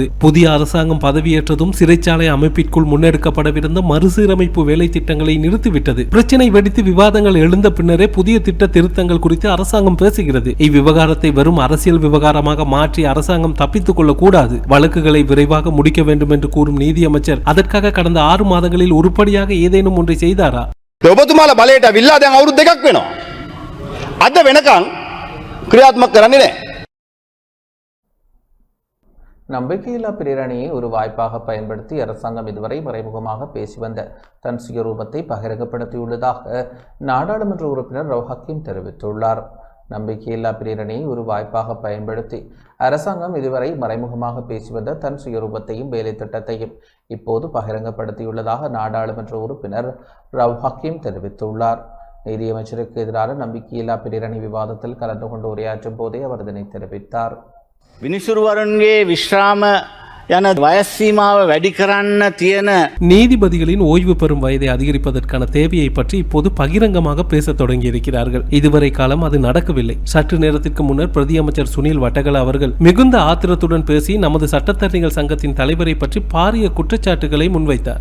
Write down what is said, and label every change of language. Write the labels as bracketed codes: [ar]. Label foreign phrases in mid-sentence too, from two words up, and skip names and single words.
[ta] புதிய அரசாங்கம் பதவியேற்றதும் சிறைச்சாலை அமைப்பிற்குள் முன்னெடுக்கப்படவிருந்த மறுசீரமைப்பு வேலை திட்டங்களை நிறுத்திவிட்டது. பிரச்சனை வெடித்து விவாதங்கள் எழுந்த பின்னரே புதிய திட்ட திருத்தங்கள் குறித்து அரசாங்கம் பேசுகிறது. இவ்விவகாரத்தை வெறும் அரசியல் விவகாரமாக மாற்றி அரசாங்கம் தப்பித்துக் கொள்ளக் கூடாது. வழக்குகளை விரைவாக முடிக்க வேண்டும் என்று கூறும் நீதியமைச்சர் அதற்காக கடந்த 6 மாதங்களில் உருப்படியாக ஏதேனும் ஒன்றை செய்தாரா? [si] ඔබතුමාලා බලයට අවිල්ලා දැන් අවුරුදු 2ක් වෙනවා. අද වෙනකන් ක්‍රියාත්මක කරන්නේ නැහැ. [ta] நம்பிக்கையில்லா பிரேரணையை ஒரு வாய்ப்பாக பயன்படுத்தி அரசாங்கம் இதுவரை மறைமுகமாக பேசி வந்த தன் சுயரூபத்தை பகிரங்கப்படுத்தியுள்ளதாக நாடாளுமன்ற உறுப்பினர் ரவ் ஹக்கீம் தெரிவித்துள்ளார். நம்பிக்கையில்லா பிரேரணையை ஒரு வாய்ப்பாக பயன்படுத்தி அரசாங்கம் இதுவரை மறைமுகமாக பேசி வந்த தன் சுயரூபத்தையும் வேலை திட்டத்தையும் இப்போது பகிரங்கப்படுத்தியுள்ளதாக நாடாளுமன்ற உறுப்பினர் ரவ் ஹக்கீம் தெரிவித்துள்ளார். நீதியமைச்சருக்கு எதிரான நம்பிக்கையில்லா பிரேரணை விவாதத்தில் கலந்து கொண்டு உரையாற்றும் போதே அவர் இதனை தெரிவித்தார். [si] විනිසුරුවරුන්ගේ විශ්‍රාම යන වයස් සීමාව වැඩි කරන්න තියෙන [ta] நீதிபதிகளின் ஓய்வு பெறும் வயதை அதிகரிப்பதற்கான தேவையை பற்றி இப்போது பகிரங்கமாக பேச தொடங்கி இருக்கிறார்கள். இதுவரை காலம் அது நடக்கவில்லை. சற்று நேரத்திற்கு முன்னர் பிரதி அமைச்சர் சுனில் வட்டகல அவர்கள் மிகுந்த ஆத்திரத்துடன் பேசி நமது சட்டத்தரணிகள் சங்கத்தின் தலைவரை பற்றி பாரிய குற்றச்சாட்டுகளை முன்வைத்தார்.